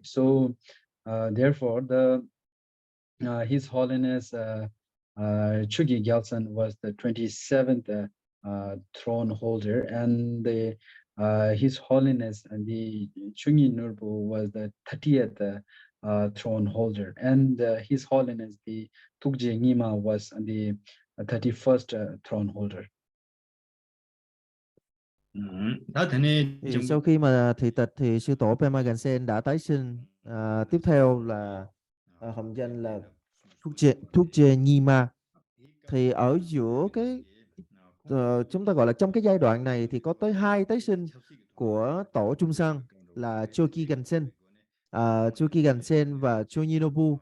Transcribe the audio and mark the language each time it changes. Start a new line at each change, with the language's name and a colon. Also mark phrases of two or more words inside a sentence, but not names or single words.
English: So therefore His Holiness Choki Gyaltsen was the 27th throne holder, and His Holiness and the Chungin Nurpo was the 30th throne holder, and His Holiness the Tukje Nyima was the 31st throne holder.
Korean: 다 되네
Vietnamese: Thì sau khi mà thị tịch thì sư tổ Pema Gyaltsen đã tái sinh. Tiếp theo là hồng danh là Tukje Nyima. Thì ở giữa cái chúng ta gọi là trong cái giai đoạn này thì có tới 2 tái sinh của tổ Trung Sang là Choki Gyaltsen và Chonyinobu.